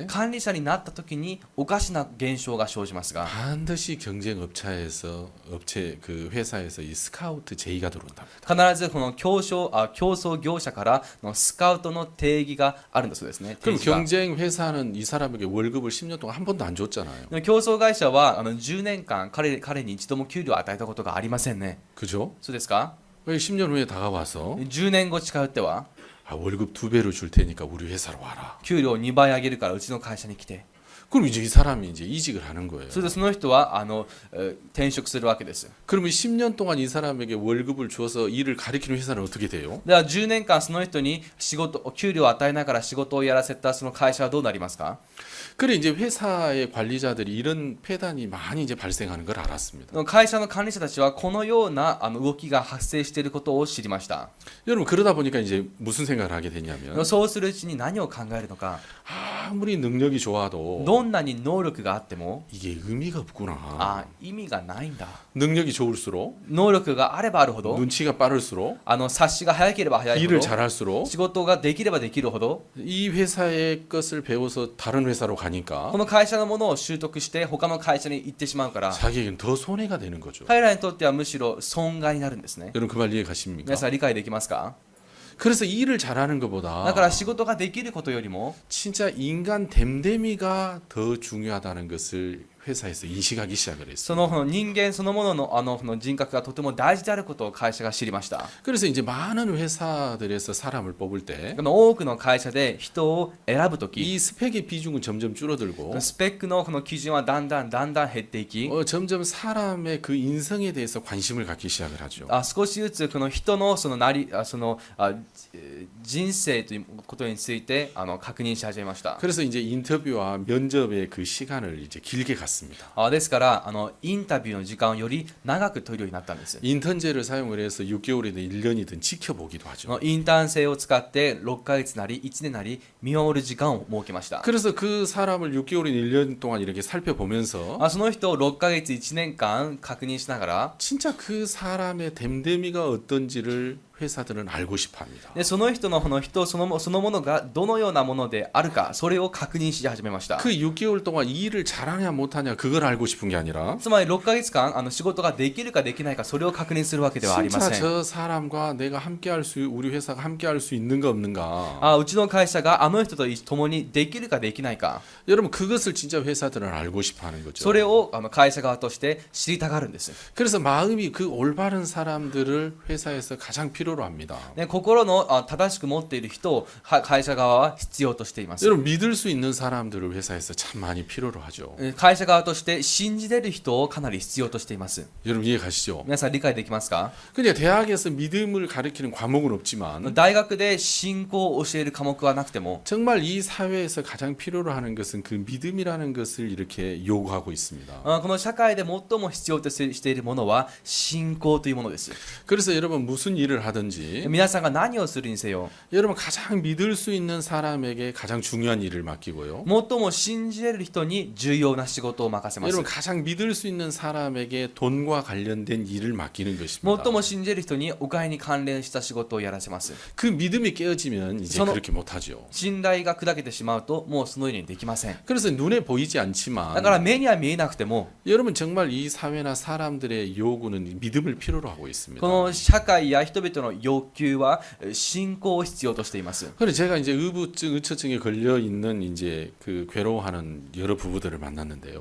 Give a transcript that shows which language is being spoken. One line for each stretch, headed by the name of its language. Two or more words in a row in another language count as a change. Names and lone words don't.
Japanese: 管理者になった時におかしな現象が生じますが、
Korean: 반드시 경쟁 업체에서 그 회사에서 이 스카우트 제의가 들어온답니다.
Japanese: 必ずこの競争業者からのスカウトの定義があるんだそうですね。
Korean: 그럼
Japanese: 定義が
Korean: 경쟁 회사는 이 사람에게 월급을 10년 동안 한 번도 안 줬잖아요.
Japanese: 競争会社は10年間彼に一度も給料を与えたことがありませんね。
Korean: 그죠?
Japanese: そうですか？
Korean: 왜 10년 후에 다가와서
Japanese: 10 年後近寄っては
Korean: 월급 2배로 줄 테니까 우리 회사로 와라.
Japanese: 給料を2倍上げるからうちの会社に来て、
Korean: 그럼 이제 이 사람이 이제 이직을 하는 거예요.
Japanese: それでその人は転職するわけです。
Korean: 그러면 10년 동안 이 사람에게 월급을 주어서 일을 가리키는 회사는 어떻게 돼요?
Japanese: では10年間その人に給料を与えながら仕事をやらせたその会社はどうなりますか？
Korean: 그래 이제 회사의 관리자들이 이런 폐단이 많이 이제 발생하는 걸 알았습니다.
Japanese: 会社の管理者たちはこのような動きが発生していることを知りました。
Korean: 여러분 그러다 보니까 이제 무슨 생각을 하게 되냐면
Japanese: そうするうちに何を考えるのか、
Korean: 아무리 능력이 좋아도
Japanese: どんなに能力があっても
Korean: 이게 의미가 없구나.
Japanese: 意味がないんだ。
Korean: 능력이 좋을수록
Japanese: 能力があればあるほど、
Korean: 눈치가 빠를수록
Japanese: 察しが早ければ早いほ
Korean: 일을
Japanese: ど、
Korean: 잘할수록
Japanese: 仕事ができればできるほど、
Korean: 이 회사의 것을 배워서 다른 회사로
Japanese: こ
Korean: 가니까
Japanese: の会社のものを習得して他の会社に行ってしまうから、
Korean: 자기에게는 더 손해가 되는 거죠.
Japanese: 彼らにとってはむしろ損害になるんですね。
Korean: 여러분 그 말 이해 가십니까?
Japanese: 皆さん理解できますか？
Korean: 그래서 일을 잘하는
Japanese: だ
Korean: 것보다
Japanese: から仕事ができることよりも
Korean: 진짜 인간 됨됨이가 더 중요하다는 것을 회사에서 인식하기 시작을
Japanese: そ
Korean: 했어요.
Japanese: の人間そのもののこの人格がとても大事であることを会社が知りました。
Korean: 그래서 이제 많은 회사들에서 사람을 뽑을 때
Japanese: この多くの会社で人を選ぶとき、
Korean: 이 스펙의 비중은 점점 줄어들고
Japanese: スペックのこの基準はだんだん減っていき、
Korean: 점점 사람의 그 인성에 대해서 관심을 갖기 시작을 하죠.
Japanese: 少しずつこの人の人生ということについて確認し始めました。
Korean: 그래서 이제 인터뷰와 면접의 그 시간을 이제 길게 갔습니다.
Japanese: ですからインタビューの時間をより長く取るようになったんです。
Korean: 인턴제를 사용을 해서 6개월이든 1년이든 지켜보기도 하죠.
Japanese: インターン制を使って6ヶ月なり1年なり見守る時間を設けました。
Korean: 그래서 그 사람을 6개월이든 1년 동안 이렇게 살펴보면서
Japanese: その人を6ヶ月1年間確認しながら
Korean: 진짜 그 사람의 됨됨이가 어떤지를 회사들은 알고 싶어합니다.
Japanese: でその人の人そのものがどのようなものであるかそれを確認し始めました。
Korean: 그 6개월 동안 이 일을 잘하냐 못하냐 그걸 알고 싶은 게 아니라
Japanese: つまり6ヶ月間仕事ができるかできないかそれを確認するわけではありま
Korean: 진짜
Japanese: せん。
Korean: 저 사람과 내가 함께할 수 우리 회사가 함께할 수 있는가 없는가.
Japanese: うちの会社があの人と共にできるかできないか
Korean: 여러분 그것을 진짜 회사들은 알고 싶어하는 거죠.
Japanese: それを会社側として知りたがるんです。
Korean: 그래서 마음이 그 올바른 사람들을 회사에서 가장 필요로 합니다.
Japanese: ね、心の正しく持っている人を会社側は必要としています。
Korean: 여러분 믿을 수 있는 사람들을 회사에서 참 많이 필요로 하죠.
Japanese: 会社側として信じれる人をかなり必要としています。
Korean: 여러분 이해 가시죠?
Japanese: 皆さん理解できますか？
Korean: 근데 대학에서 믿음을 가르치는 과목은 없지만
Japanese: 大学で信仰を教える科目はなくても
Korean: 정말 이 사회에서 가장 필요로 하는 것은 그 믿음이라는 것을 이렇게 요구하고 있습니다.
Japanese: この社会で最も必要としているものは信仰というものです。
Korean: 그래서 여러분 무슨 일을 하든지
Japanese: 皆さんが何をするにせよ
Korean: 여러분 가장 믿을 수 있는 사람에게 가장 중요한 일을 맡기고요.
Japanese: 最も信じれる人に重要な仕事を任せます。
Korean: 여러분 가장 믿을 수 있는 사람에게 돈과 관련된 일을 맡기는 것입니다.
Japanese: 最も信じれる人にお金に関連した仕事をやらせます。
Korean: 그 믿음이 깨어지면 이제 저는- 그렇게 못하죠.
Japanese: 信頼が砕けてしまうともうそのようにできません。
Korean: 그래서 눈에 보이지
Japanese: だ
Korean: 않지만
Japanese: から目には見えなくても
Korean: 여러분 정말 이 사회나 사람들의 요구는 믿음을 필요로 하고 있습니다.
Japanese: この社会や人々の要求は信仰を必要としています。
Korean: 그래서 제가 이제 의처증에 걸려 있는 이제 그 괴로워하는 여러 부부들을 만났는데요.